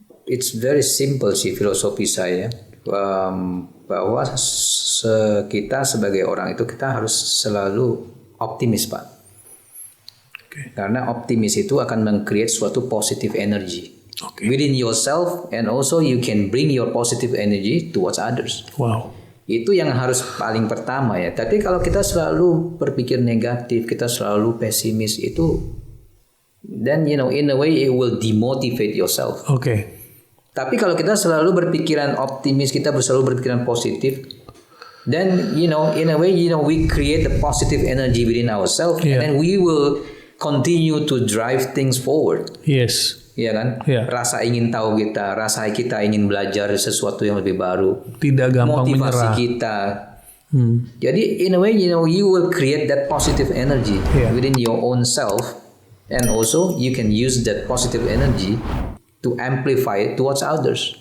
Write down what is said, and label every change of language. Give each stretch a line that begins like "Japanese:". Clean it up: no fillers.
English: It's very simple
Indonesian: sih filosofi saya, bahwa kita sebagai orang itu kita harus selalu optimis, Pak. Karena optimis itu akan meng-create suatu positive energy.
English: Within yourself, and also you can bring your positive energy towards others.
Indonesian: Itu yang harus paling pertama ya. Tapi kalau kita selalu berpikir negatif, kita selalu pesimis, itu
English: then in a way it will demotivate yourself.
Indonesian: Tapi kalau kita selalu berpikiran optimis, kita selalu berpikiran positif,
English: then in a way we create the positive energy within ourselves, and then we will continue to drive things forward. Iya kan?
Indonesian: Rasa ingin tahu kita, rasa kita ingin belajar sesuatu yang lebih baru. Tidak gampang motivasi menyerah. kita.
English: Jadi in a way, you will create that positive energy within your own self, and also you can use that positive energy to amplify it towards others.